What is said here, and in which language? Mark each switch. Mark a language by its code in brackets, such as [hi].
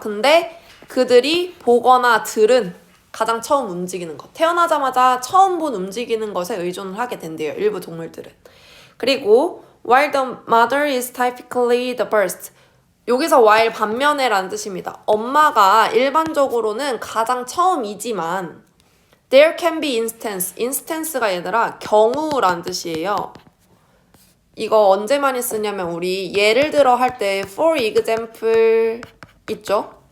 [ko] 근데 그들이 보거나 들은 가장 처음 움직이는 것, 태어나자마자 처음 본 움직이는 것에 의존을 하게 된대요. 일부 동물들은. [en] 그리고 while the mother is typically the first, [ko] 여기서 while 반면에 라는 뜻입니다. 엄마가 일반적으로는 가장 처음이지만 [en] there can be instance [ko] 가 얘들아 경우라는 뜻이에요. 이거 언제 많이 쓰냐면 우리 예를 들어 할 때 [en] for example [ko] 있죠?